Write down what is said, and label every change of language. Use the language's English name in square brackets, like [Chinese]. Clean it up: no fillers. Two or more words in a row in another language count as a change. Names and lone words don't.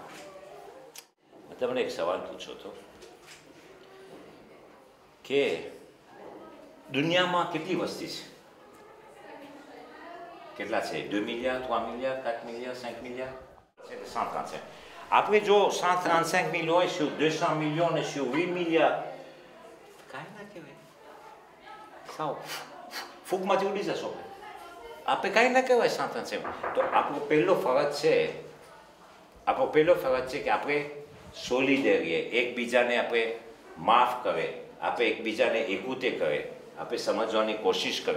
[Gujarati] તમને એક સવાલ પૂછો તો કે દુનિયામાં કેટલી વસ્તી છે? કેટલા છે? 2 મિલિયન, 3 મિલિયન, 4 મિલિયન, 5 મિલિયન? 135. આપણે જો 135 મિલિયન હોય, [French] sur 200 millions et sur 8 milliards, [Gujarati] કાંઈ ના કહેવાય. સાવ ફૂગમાંથી ઉડી જશો. આપણે કાંઈ ના કહેવાય 135. તો આપણો પહેલો ફરજ છે કે આપણે સોલિડેર રહીએ, એકબીજાને આપણે માફ કરે, આપણે એકબીજાને એકુતે કરે, આપણે સમજવાની કોશિશ કરે.